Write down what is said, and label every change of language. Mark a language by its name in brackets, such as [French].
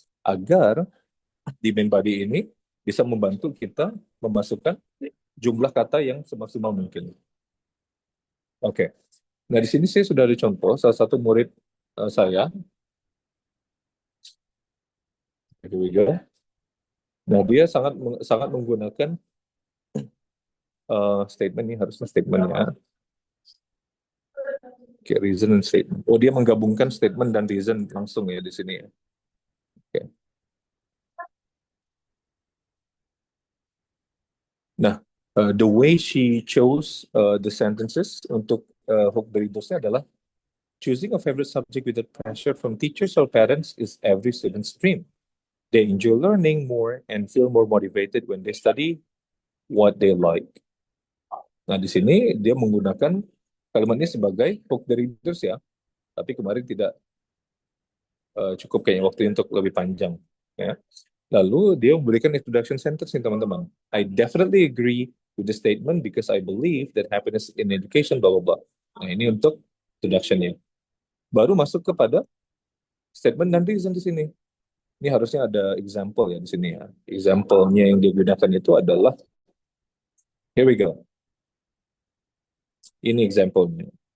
[Indonesian] Agar di main body ini bisa membantu kita memasukkan jumlah kata yang semaksimal mungkin. Oke. Nah, di sini saya sudah ada contoh salah satu murid saya. [English] Here we go. [Indonesian] Nah, dia sangat menggunakan statement ini, harusnya statementnya. Oke, reason and statement. Oh, dia menggabungkan statement dan reason langsung ya di sini ya. Oke. [English] Nah, the way she chose the sentences [Indonesian] untuk [English] hook the readersnya [Indonesian] adalah [English] choosing a favorite subject without pressure from teachers or parents is every student's dream. They enjoy learning more and feel more motivated when they study what they like. [Indonesian] Nah, di sini dia menggunakan kalimat ini sebagai hook the readers ya. Tapi kemarin tidak cukup kayaknya waktu untuk lebih panjang. Ya. Lalu dia memberikan introduction sentence nih teman-teman. [English] I definitely agree with the statement because I believe that happiness in education blah blah blah. [Indonesian] Nah, ini untuk introduction-nya. Baru masuk kepada statement dan reason di sini. Ini harusnya ada example ya di sini ya. Example-nya yang digunakan itu adalah [English] here we go. [Indonesian] Ini example-nya.